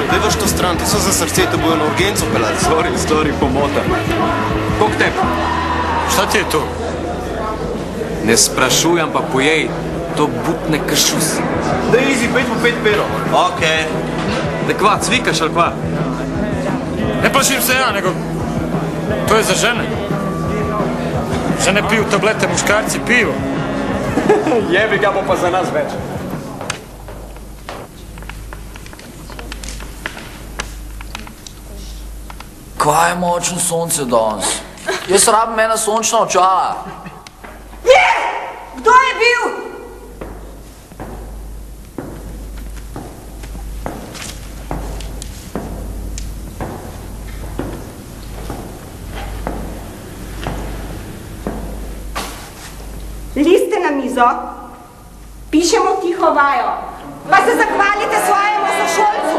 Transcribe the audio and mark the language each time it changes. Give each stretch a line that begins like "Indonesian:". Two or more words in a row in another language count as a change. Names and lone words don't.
Slovenian: Daj vrš to stran, ti so za srce, te bojo na urgenco pelati. Sorry, pomota. Koliko tebi?
Bosnian: Šta ti je to?
Slovenian: Ne sprašujem, pa pojej. To butne kršus. Daj easy, 5 po 5 pero. Okej. Da kva, cvikaš ali kva?
Bosnian: Ne plašim se ja, nego to je za žene. Žene piju tablete, muškarci piju.
Slovenian: Jebi ga bo pa za nas več. Kaj je močno sonce danes? Jaz rabim ena sončna očala. Je! Kdo je bil? Liste na mizo, pišemo tiho vajo, pa se zahvalite svojemu sošolcu.